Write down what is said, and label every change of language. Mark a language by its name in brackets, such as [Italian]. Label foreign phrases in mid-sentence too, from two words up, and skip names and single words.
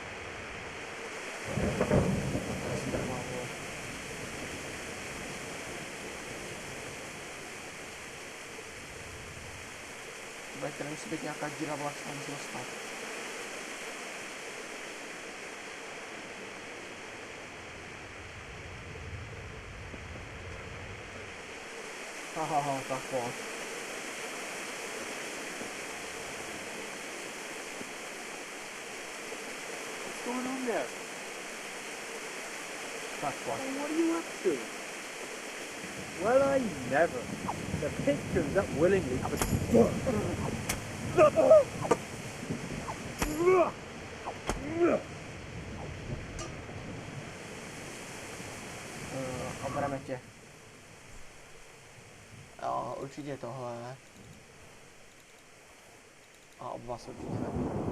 [Czech] Tady musí být nějaká díra, vole, jak se tam musí dostat. Hahaha, tak pojď. [English] What's going on there? [Czech] Tak pojď. [English] What are you up to? Well, I never. The pig turns up willingly, but... [Czech] Obereme tě. Jo, určitě tohle. A oba se určitě nebí.